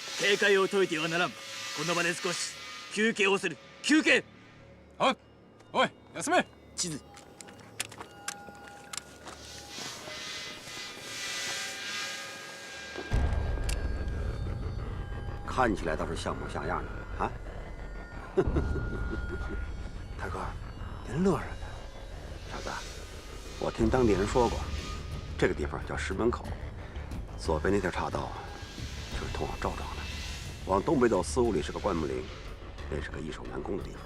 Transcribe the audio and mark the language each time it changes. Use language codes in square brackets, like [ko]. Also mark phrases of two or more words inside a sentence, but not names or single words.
[ja] 正解を解いてはならん。この場で少し休憩をする。休憩。おい、おい、休め。地図。 [zh] 看起来倒是像模像样的啊！大哥，您乐什么呀？小子，我听当地人说过，这个地方叫石门口，左边那条岔道就是通往赵庄的，往东北走4-5里是个灌木林，那是个易守难攻的地方。